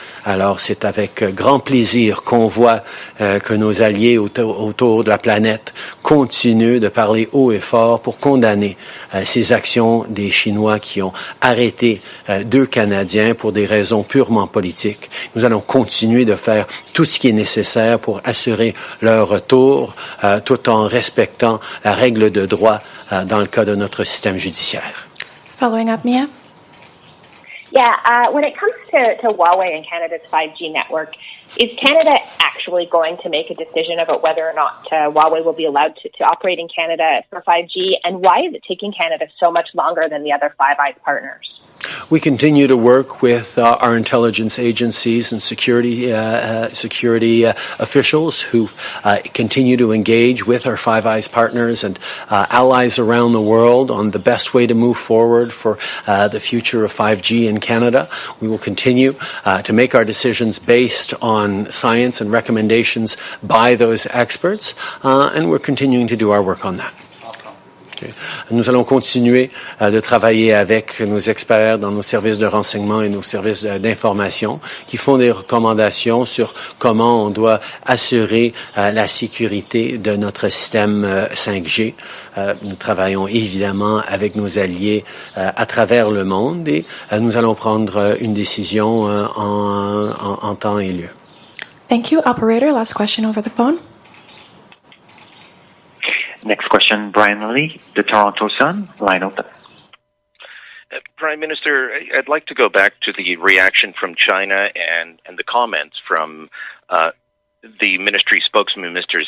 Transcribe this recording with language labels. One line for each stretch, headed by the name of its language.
French: Alors, c'est avec grand plaisir qu'on voit que nos alliés autour de la planète continuent de parler haut et fort pour condamner ces actions des Chinois qui ont arrêté deux Canadiens pour des raisons purement politiques. Nous allons continuer de faire tout ce qui est nécessaire pour assurer leur retour, tout en respectant la règle de droit dans le cas de notre système judiciaire.
English: Following up, Mia? Yeah, when it comes to Huawei and Canada's 5G network, is Canada actually going to make a decision about whether or not Huawei will be allowed to operate in Canada for 5G? And why is it taking Canada so much longer than the other Five Eyes partners? We continue to work with our intelligence agencies and security officials who continue to engage with our Five Eyes partners and allies around the world on the best way to move forward for the future of 5G in Canada. We will continue to make our decisions based on science and recommendations by those experts, and we're continuing to do our work on that.
French: Nous allons continuer de travailler avec nos experts dans nos services de renseignement et nos services d'information qui font des recommandations sur comment on doit assurer la sécurité de notre système 5G. Nous travaillons évidemment avec nos alliés à travers le monde et nous allons prendre une décision en temps et lieu.
English: Thank you. Operator, last question over the phone. Next question, Brian Lee, the Toronto Sun, line open. Prime Minister, I'd like to go back to the reaction from China and the comments from the ministry spokesman, Mr.